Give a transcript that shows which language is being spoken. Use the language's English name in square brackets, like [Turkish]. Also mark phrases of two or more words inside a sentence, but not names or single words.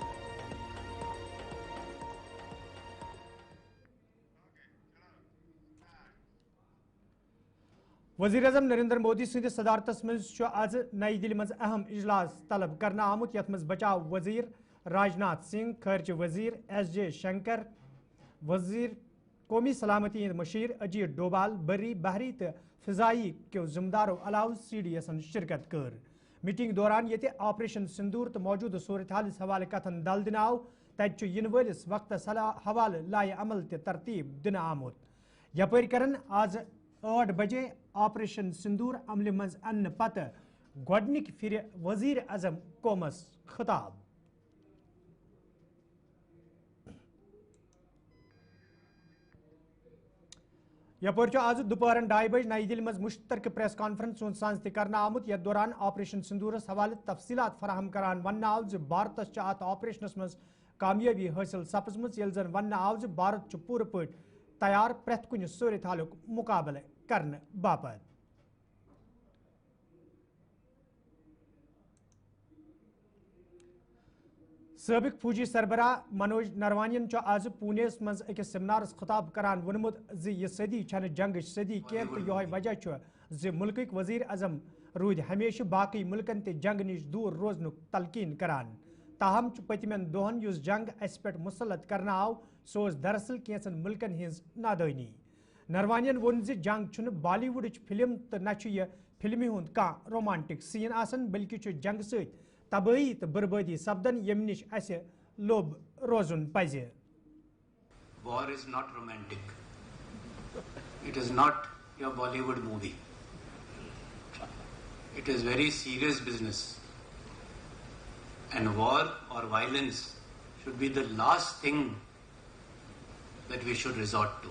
[Kashmiri] وزیر اعظم نریندر مودی سند صدارتس مز آز نئی دلی مز اہم اجلاس طلب کرنا آمت یت مز بچاؤ وزیر راجناتھ سنگھ خارجہ وزیر ایس جے شنکر وزیر قومی سلامتی ہند مشیر اجیت ڈوبال بری بحری تو فضائی کیو ذمہ دارو علاوہ سی ڈی ایسن شرکت کر میٹنگ دوران یہ آپریشن سندور تو موجودہ صورتحالس حوالہ کتھن دل دن آو تت ین ولس وقتس حوالہ لائے عمل تہ ترتیب دن آمت یپر کرن آز 8 بجے آپریشن سندور عمل مز ان پتہ گۄڈنِک پھر وزیر اعظم قومس خطاب یپر آز دوپہرن 2:30 بج نئی دلی مز مشترکہ [English] press conference [Kashmiri] سانز تہ کرنا آمت یتھ دوران آپریشن سندورس حوالہ تفصیلات فراہم کران ون آو ز بھارتس ات آپریشنس مز کامیابی حاصل سپزمژ یل زن ون آو ز بھارت پورٕ پٲٹھۍ تیار پرٛٮ۪تھ کُنہِ صورت حالُک مُقابلہٕ کرنہٕ باپتھ سابق فوجی سربراہ منوج نروانین آز پونیس مز اکس سیمنارس خطاب کران وونمت ز یہ صدی چھنہ جنگچ صدی کی تو یہ وجہ ز ملکک وزیر اعظم رود ہمیشہ باقی ملکن تہ جنگ نش دور روزنک تلقین کران تاہم پتمن دہن اس جنگ اس پہ مسلط کرنا آو سو دراصل کینچن ملکن ہز نادانی نروانین وون ز جنگ چھ بالی ووڈچ فلم تو نہ یہ فلمی ہند کان رومانٹک سین آسن بلکہ جنگ ست تباہی تو بربادی سپدن یم نش اس لوب روزن پز [English] War is not romantic. It is not your Bollywood movie. It is very serious business. And war or violence should be the last thing that we should resort to.